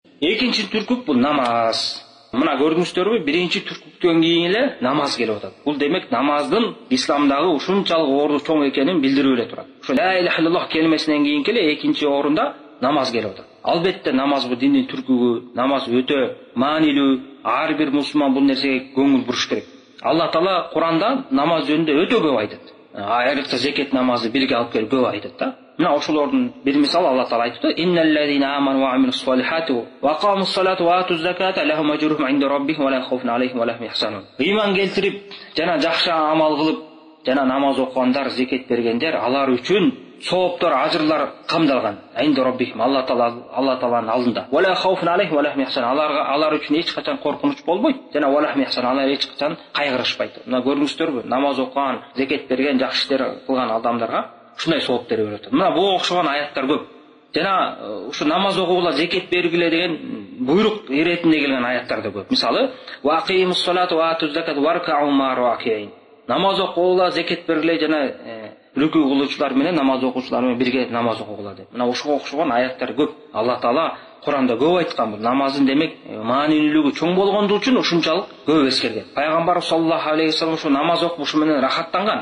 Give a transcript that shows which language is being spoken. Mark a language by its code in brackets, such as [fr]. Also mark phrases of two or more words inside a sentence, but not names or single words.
[ky] Экинчи түркүк бул намаз. Мына көрдүңүздөрбү, биринчи түркүктөн кийин эле намаз келип атат. Бул демек намаздын исламдагы ушунчалык орду чоң экенин билдирип эле турат. Ошо [ar] لا إله إلا الله [ky] келмесинен кийин эле экинчи орунда намаз келип атат. Албетте намаз бул диндин түркүгү, намаз өтө маанилүү. Ар бир мусулман бул нерсеге көңүл буруш керек. Алла Таала Куранда намаз жөнүндө өтө көп айтат. Айрыкча зекет намазы бирге алып келип көп айтат да. Мына ошолордун бир мисалы Алла Таала айтты: [ar] "إن الذين آمنوا وعملوا الصالحات وأقاموا الصلاة وآتوا الزكاة لهم أجرهم عند ربهم ولا خوف عليهم ولا هم يحزنون." [ky] Ыйман келтирип, жана жакшы амал кылып, жана намаз окугандар, зекет бергендер, алар үчүн сооптор, ажырлар камдалган. [ar] عند ربهم, [ky] Алла Тааланын алдында. [ar] ولا خوف عليهم ولا هم يحزنون. [ky] Алар үчүн эч качан коркунуч болбойт, жана [ar] ولا هم يحزنون, [ky] алар эч качан кайгырышпайт. Мына көрдүңүздөрбү, намаз окуган, зекет берген, жакшы иштер кылган адамдарга ушундай сооп берип атат. Мына буга окшогон аяттар көп. Жана ушу намаз окугула, зекет бергиле деген буйрук иретинде келген аяттар да көп. Мисалы, [ar] وأقيموا الصلاة وآتوا الزكاة واركعوا مع الراكعين. [ky] Намаз окугула, зекет бергиле жана рүкүү кылуучулар менен намаз окуучулар менен бирге намаз окугула деп. Мына ошого окшогон аяттар көп. Алла Таала Куранда көп айткан. Бул намаздын демек маанилүүлүгү чоң болгондугу үчүн ушунчалык көп эскерген. Пайгамбар [ar] صلى الله عليه وسلم [ky] ушу намаз окушу менен рахаттанган.